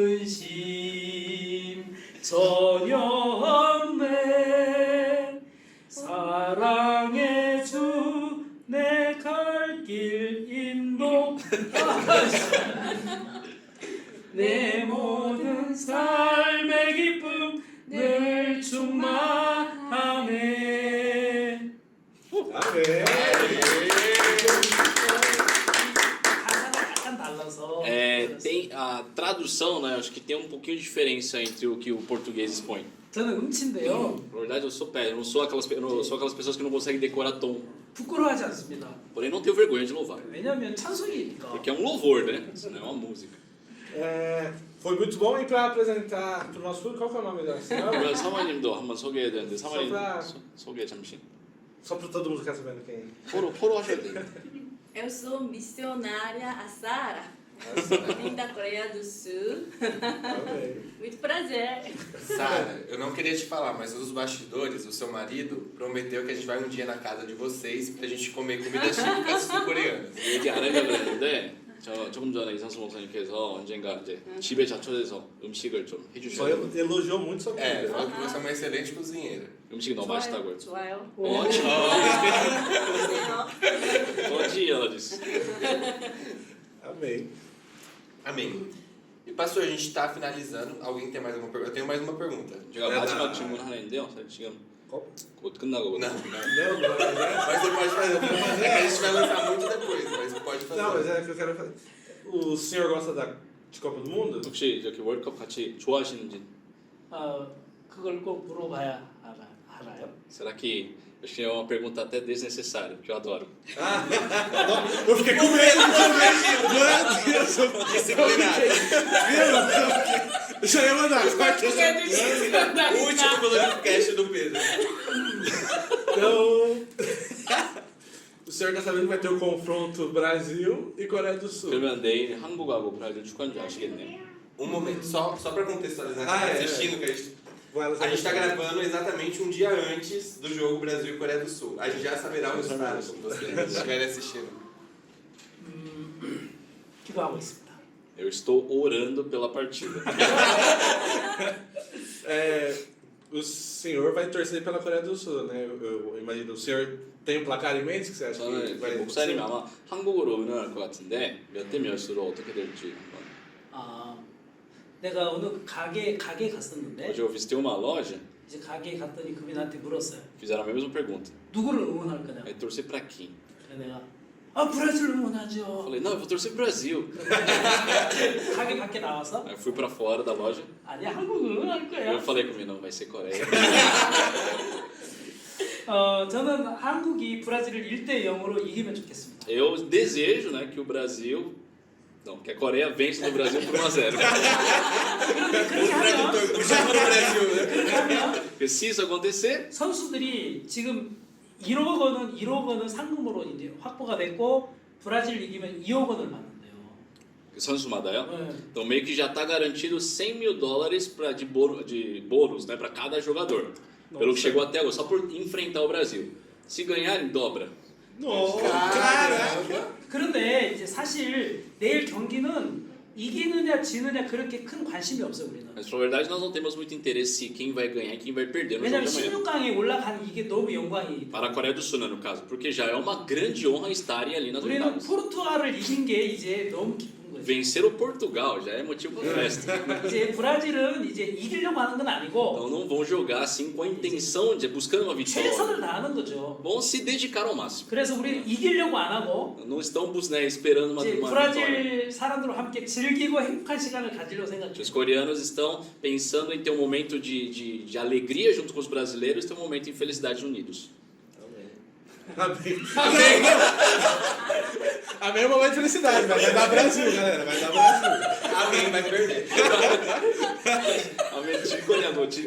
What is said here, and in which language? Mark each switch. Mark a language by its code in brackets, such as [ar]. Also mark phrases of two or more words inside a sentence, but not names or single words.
[ko] 근심 전혀 없네 사랑의 주 내 갈 길 인도하시네 내 모든 삶의 기쁨 늘 충만하네. [pt] Amém. [ko] 가사가 약간 달라서. [pt] É, tem a tradução, né? Acho que tem um pouquinho de diferença entre o que o português expõe. [ko] 저는 음치인데요. [pt] Na verdade, eu sou péssimo. Eu não sou aquelas pessoas que não conseguem decorar tom. [ko] 부끄러워하지 않습니다. [pt] Porém, não tenho vergonha de louvar. [ko] 왜냐하면 찬송이니까. [pt] Porque é um louvor, né? Isso não é uma música. Foi muito bom. E para apresentar para o nosso público, qual que é o nome da senhora? [ko] 그러면 사모님도 한번 소개해야 되는데 사모님 소라. 소개 잠시. [pt] Só para todo mundo ficar sabendo quem é. [ko] 포로 하셔야 돼요. [pt] Eu sou missionária a Sara. Vim da Coreia do Sul. Amém. Muito prazer. Sara, eu não queria te falar, mas nos bastidores, o seu marido prometeu que a gente vai um dia na casa de vocês pra gente comer comidas típicas sul-coreanas. [ko] 얘기 안 하려고 그랬는데 조금 전에 이상수 목사님께서 언젠가 이제 집에 자초해서 음식을 좀 [pt] Só [ko] 해주셔요. [pt] elogiou muito sua É, comida. falou que você é uma excelente cozinheira. [ko] 음식이 너무 맛있다고요. 좋아요. 어지요. 좋아요. 어지요. [pt] Amém. Amém. E pastor, a gente está finalizando. Alguém tem mais alguma pergunta? Eu tenho mais uma pergunta. [ko] 제가 마지막 질문 하나 있는데요. 사실 지금 [pt] Qual? [ko] 곧 끝나거든요. [pt] Não, Não, não, mas você pode fazer. É que a gente vai lançar muito depois, mas pode fazer. não, mas é que eu quero fazer. O senhor gosta de Copa do Mundo? [ko] 혹시 이렇게 월드컵 같이 좋아하시는지? 그걸 꼭 물어봐야 알아요. [pt] Será que acho que é uma pergunta até desnecessária, porque eu adoro. Eu fiquei com medo, meu Deus! Disciplinado. Eu já ia mandar. O último glorificast do Pedro. Então, o senhor está sabendo que vai ter o confronto Brasil e Coreia do Sul. [ko] 그러면 내일 한국하고 브라질 축구하는 줄 아시겠네요. [pt] Um momento, só para contextualizar quem Ah, tá é, assistindo, que a gente está gravando. gravando exatamente um dia antes do jogo Brasil e Coreia do Sul. A gente já saberá o resultado quando vocês estiverem assistindo. [ko] 기도하고 있습니다. [pt] Eu estou orando pela partida. O senhor vai torcer pela Coreia do Sul, né? Eu imagino. O senhor tem um placar em mente que você acha que [ko] 저는 [pt] vai [ko] 목사님이 아마 한국으로 응원할 것 같은데 몇 대 몇으로 어떻게 될지 한번. 내가 어느 가게 갔었는데 [pt] Hoje eu visitei uma loja, [ko] 이제 가게에 갔더니 그분이 나한테 물었어요. [pt] fizeram a mesma pergunta. [ko] 누구를 응원할 거냐고. [pt] É torcer pra quem? [ko] 그래서 내가 브라질 응원하죠. [pt] Falei, não, eu vou torcer pro Brasil. [ko] 가게 밖에 나와서 [pt] Aí fui pra fora da loja. [ko] 아니 한국 응원할 거야. [pt] Eu falei comigo, não, vai ser Coreia. [ko] 저는 한국이 브라질을 1대 0으로 이기면 좋겠습니다. [pt] Eu desejo, né, que o Brasil, não, que a Coreia vença no Brasil por 1-0. [ko] 그렇게 하면 [pt] Puxando pro Brasil, né? [ko] 그렇게 하면 [pt] Porque se isso acontecer, [ko] 선수들이 지금 1억 원은 상금으로 이제 확보가 됐고 브라질 이기면 2억 원을 받는데요. 선수마다요. 네. [pt] Então meio que já está garantido $100 mil de bônus, né, para cada jogador. Pelo que chegou até agora, só por enfrentar o Brasil. Se ganharem, dobra. Nossa, Caraca! [ko] 그런데 이제 사실 내일 경기는 이기느냐 지느냐 그렇게 큰 관심이 없어요 우리는. [pt] Mas na verdade nós não temos muito interesse em quem vai ganhar e quem vai perder no jogo [ko] 왜냐면 [pt] de amanhã. [ko] 16강에 올라간 이게 너무 영광이기 [pt] Para a [ko] 때문에. [pt] Coreia do Sul, né, no caso, porque já é uma grande honra estarem ali nas [ko] 우리는 [pt] oitavas. [ko] 포르투갈을 이긴 게 이제 너무 기쁜 거예요. [pt] Vencer o Portugal já é motivo para festa. [ko] 이제 브라질은 이제 이기려고 하는 건 아니고 [pt] Então não vão jogar assim com a intenção de buscando uma vitória. [ko] 최선을 다하는 거죠. [pt] Vão se dedicar ao máximo. [ko] 그래서 우리 이기려고 안 하고 [pt] Não estão né, esperando uma [ko] 이제 [pt] vitória. [ko] 브라질 사람들과 함께 즐기고 행복한 시간을 가지려고 [pt] Os [ko] 생각해요. [pt] coreanos estão pensando em ter um momento de alegria junto com os brasileiros e ter um momento de felicidade unidos. Amém. Amém. Amém é um momento de felicidade, mas vai dar Brasil, galera. Vai dar Brasil. Amém, vai perder. Amém. Chicoreador.